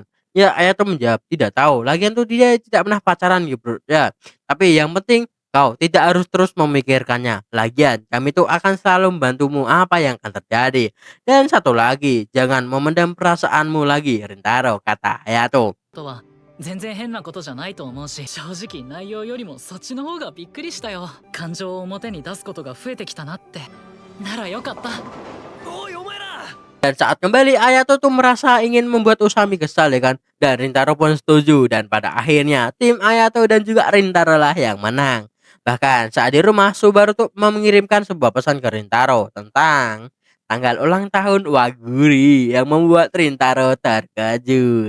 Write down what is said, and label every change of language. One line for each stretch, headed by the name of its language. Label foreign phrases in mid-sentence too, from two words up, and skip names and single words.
Indonesian: Ya, Ayato menjawab tidak tahu. Lagian tuh dia tidak pernah pacaran gitu, Bro. Ya, tapi yang penting kau tidak harus terus memikirkannya. Lagian kami tuh akan selalu membantumu apa yang akan terjadi. Dan satu lagi, jangan memendam perasaanmu lagi, Rintaro, kata Hayato.
Japanese: とは全然変なことじゃないと思うし、正直内容よりもそっちの方がびっくりしたよ。感情を表に出すことが増えてきたなって。ならよかった。おいお前ら
Indonesian: Dan saat kembali, Hayato tuh merasa ingin membuat Usami kesal ya kan. Dan Rintaro pun setuju. Dan pada akhirnya, tim Hayato dan juga Rintaro lah yang menang. Bahkan saat di rumah, Subaru tuh mengirimkan sebuah pesan ke Rintaro tentang tanggal ulang tahun Waguri yang membuat Rintaro terkejut.